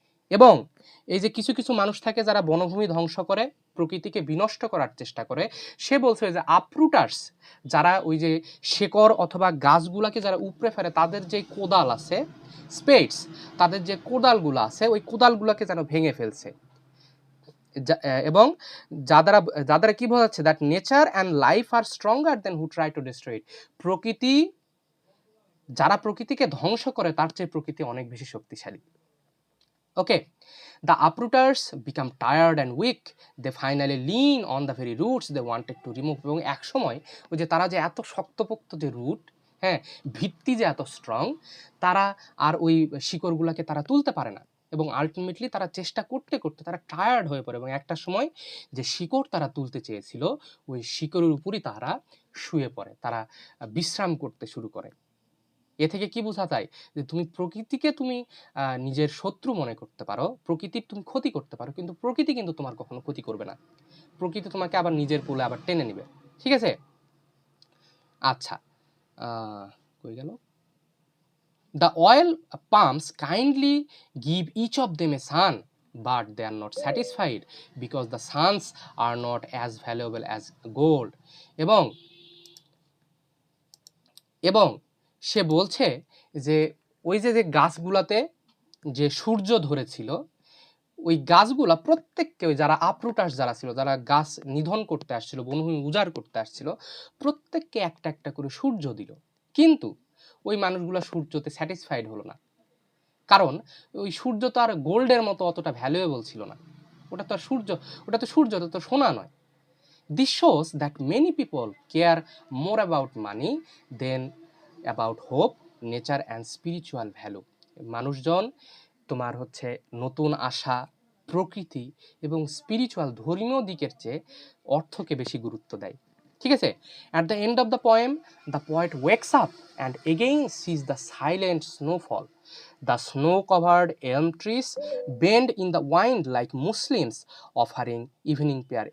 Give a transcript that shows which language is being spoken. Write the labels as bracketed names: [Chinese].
[Bangla] এবং এই যে কিছু কিছু মানুষ থাকে যারা বনভূমি ধ্বংস করে, প্রকৃতিকে বিনষ্ট করার চেষ্টা করে, সে বলছে যে আপরুটার্স, যারা ওই যে শেকড় অথবা গাছগুলাকে যারা উপড়ে ফেলে, তাদের যে কোদাল আছে, স্পেডস, তাদের যে কোদালগুলো আছে, ওই কোদালগুলোকে যেন ভেঙে ফেলছে। এবং যাদের কি বোঝাচ্ছে, [English] That nature and life are stronger than who try to destroy it. [Bangla] প্রকৃতি, যারা প্রকৃতিকে ধ্বংস করে তার চেয়ে প্রকৃতি অনেক বেশি শক্তিশালী। [English] Okay, the uprooters become tired and weak, they finally lean on the very roots they wanted to remove। [Bangla] এবং এক সময় ওই যে তারা যে এত শক্তপোক্ত যে রুট, হ্যাঁ, ভিত্তি যে এত স্ট্রং, তারা আর ওই শিকড়গুলোকে তারা তুলতে পারে না। এবং আলটিমেটলি তারা চেষ্টা করতে করতে তারা টায়ার্ড হয়ে পড়ে, এবং একটা সময় যে শিকড় তারা তুলতে চেয়েছিল, ওই শিকড়ের উপরই তারা শুয়ে পড়ে, তারা বিশ্রাম করতে শুরু করে। এ থেকে কি বোঝা যায়, যে তুমি প্রকৃতিকে তুমি নিজের শত্রু মনে করতে পারো, প্রকৃতির তুমি ক্ষতি করতে পারো, কিন্তু প্রকৃতি কিন্তু তোমার কখনো ক্ষতি করবে না। প্রকৃতি তোমাকে আবার নিজের কোলে আবার টেনে নিবে। ঠিক আছে? আচ্ছা, কই গেল? [English] The oil palms kindly give each of them a son, but they are not satisfied because the sons are not as valuable as gold। [Bangla] এবং এবং সে বলছে যে ওই যে যে গাছগুলাতে যে সূর্য ধরেছিল, ওই গাছগুলা প্রত্যেককে, ওই যারা আপরুটার্স যারা ছিল, যারা গাছ নিধন করতে আসছিল, বনভূমি উজাড় করতে আসছিল, প্রত্যেককে একটা একটা করে সূর্য দিল। কিন্তু ওই মানুষগুলো সূর্যতে স্যাটিসফাইড হলো না, কারণ ওই সূর্য তো আর গোল্ডের মতো অতটা ভ্যালুয়েবল ছিল না। ওটা তো সূর্য, ওটা তো সূর্য, তো সোনা নয়। [English] This shows that many people care more about money than about hope, nature and spiritual value। [Bangla] মানুষজন তোমার হচ্ছে নতুন আশা, প্রকৃতি এবং স্পিরিচুয়াল ধর্মীয় দিকের চেয়ে অর্থকে বেশি গুরুত্ব দেয়। ঠিক আছে? [English] At the end of the poem, the poet wakes up and again sees the silent snowfall, the snow covered elm trees bend in the wind like Muslims offering evening prayer.